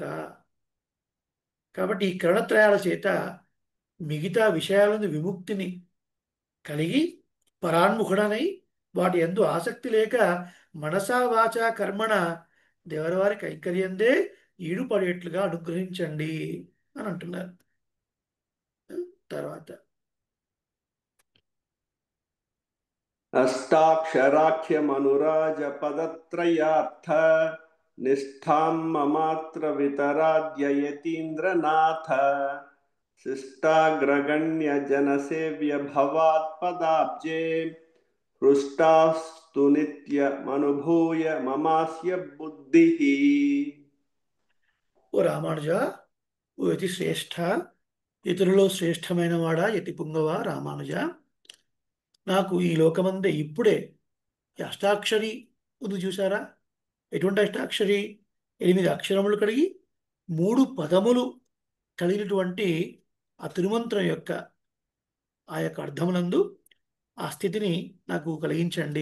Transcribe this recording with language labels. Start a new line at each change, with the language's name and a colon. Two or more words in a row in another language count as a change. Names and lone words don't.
Telugu: కాబట్టి ఈ కరణత్రయాల చేత మిగతా విషయాలను విముక్తిని కలిగి పరాన్ముఖుడనై వాటి యందు ఆసక్తి లేక
Sanskrit: मनसा वाचा कर्मण
Telugu: దేవరవారి కైంకర్యందే ఈడుపడేట్లుగా అనుగ్రహించండి అని అంటున్నారు. తర్వాత
Sanskrit: अष्टाक्षराख्यमनुराजपदत्रयार्थ निष्ठां ममात्र वितराद्य यतीन्द्रनाथ शिष्टाग्रगण्यजनसेव्य भवात्पदाब्जे हृष्टास्तु नित्यमनुभूय ममास्य बुद्धिः.
Telugu: ఓ రామానుజ, ఓ యతి శ్రేష్ఠ, ఇతరులో శ్రేష్టమైన వాడా యతి పుంగవ రామానుజ, నాకు ఈ లోకమందే ఇప్పుడే ఈ అష్టాక్షరి ఉంది చూసారా? ఎటువంటి అష్టాక్షరి? 8 అక్షరములు కలిగి 3 పదములు కలిగినటువంటి ఆ తిరుమంత్రం యొక్క ఆ యొక్క అర్థమునందు ఆ స్థితిని నాకు కలిగించండి.